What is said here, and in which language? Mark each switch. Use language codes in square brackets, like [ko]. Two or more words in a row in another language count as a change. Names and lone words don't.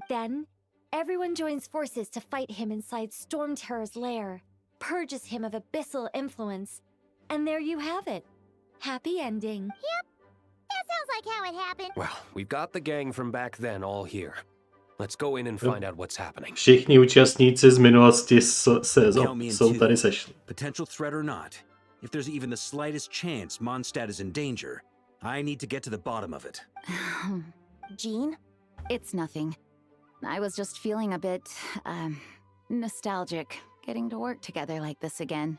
[en] Then, everyone joins forces to fight him inside Storm Terror's lair, purges him of abyssal influence, and there you have it. Happy ending. Yep, that sounds like how it happened. Well, we've got the gang from back then all here. Let's go in and find out what's happening. [cs] Všichni účastníci z minulosti [en] Count me in [cs] jsou [en] two. [cs] tady sešli. [en] Potential threat or not, if there's even the slightest chance Mondstadt is in danger, I need to get to the bottom of it. Jean? It's nothing. I was just feeling a bit, nostalgic, getting to work together like this again.